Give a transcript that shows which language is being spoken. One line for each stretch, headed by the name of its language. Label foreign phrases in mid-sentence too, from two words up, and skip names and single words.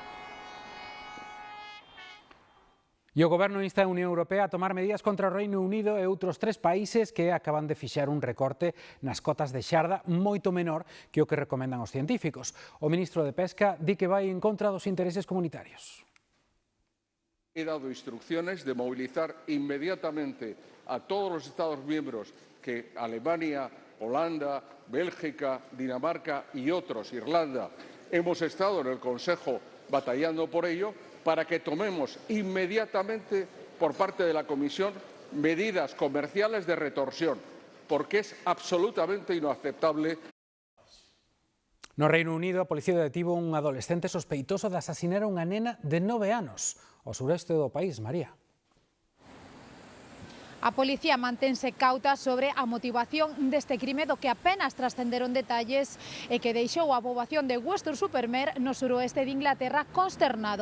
Galician: E o Goberno insta a Unión Europea a tomar medidas contra o Reino Unido e outros 3 países que acaban de fixar un recorte nas cotas de xarda moito menor que o que recomendan os científicos. O ministro de Pesca di que vai en contra dos intereses comunitarios.
Spanish: He dado instrucciones de movilizar inmediatamente a todos los Estados miembros que Alemania, Holanda, Bélgica, Dinamarca y otros, Irlanda, hemos estado en el Consejo batallando por ello, para que tomemos inmediatamente por parte de la Comisión medidas comerciales de retorsión, porque es absolutamente inaceptable.
Galician: No Reino Unido, a policía detivo un adolescente sospeitoso de asasinar a unha nena de 9 anos ao sureste do país. María. A policía mantense cauta sobre a motivación deste crime, do que apenas trascenderon detalles e que deixou a poboación de Weston-super-Mare no suroeste de Inglaterra consternado.